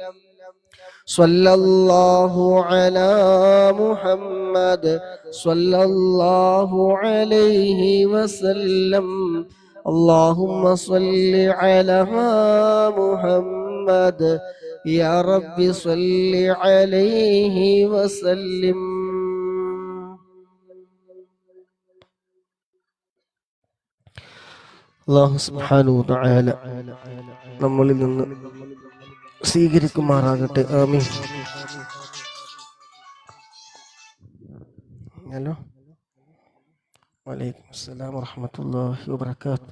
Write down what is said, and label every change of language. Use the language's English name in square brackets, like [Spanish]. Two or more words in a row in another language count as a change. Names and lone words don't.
[Arabic] صلى الله على محمد صلى الله عليه وسلم. اللهم صل على محمد يا رب صل عليه وسلم. [Malayalam] അല്ലാഹു [Arabic] سبحانه وتعالى [Malayalam] നമ്മളിൽ നിന്ന് സ്വീകരിക്കുമാറാകട്ടെ. ആമീൻ. [Arabic] ഹലോ, وعليكم السلام ورحمة الله وبركاته.